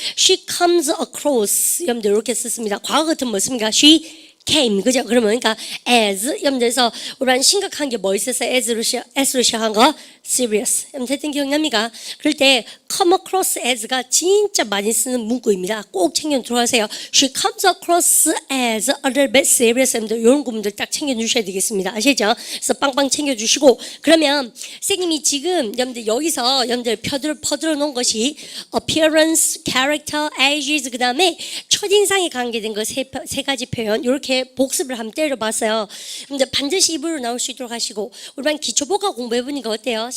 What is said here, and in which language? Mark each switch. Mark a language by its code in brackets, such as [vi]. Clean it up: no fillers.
[ko] She comes across 여러분들 이렇게 썼습니다. 과거 같은 뭐 씁니까? She came 그죠? 그러면 그러니까 as 여러분들에서 우리는 심각한 게 뭐 있었어요? S로 시작한 거 serious 여러분들 했던 기억납니까? 그럴 때 come across as 가 진짜 많이 쓰는 문구입니다. 꼭 챙겨 들어가세요. [en] She comes across as a little bit serious 여러분들 이런 구문들 딱 챙겨 주셔야 되겠습니다. [ko] 아시죠? 그래서 빵빵 챙겨 주시고 그러면 선생님이 지금 여러분들 여기서 여러분들 퍼들어 놓은 것이 appearance, character, ages 그 다음에 첫인상에 관계된 거 세 가지 표현 이렇게 복습을 한번 때려봤어요. 근데 반드시 입으로 나올 수 있도록 하시고 우리 반 기초복합 공부해보니까 어때요?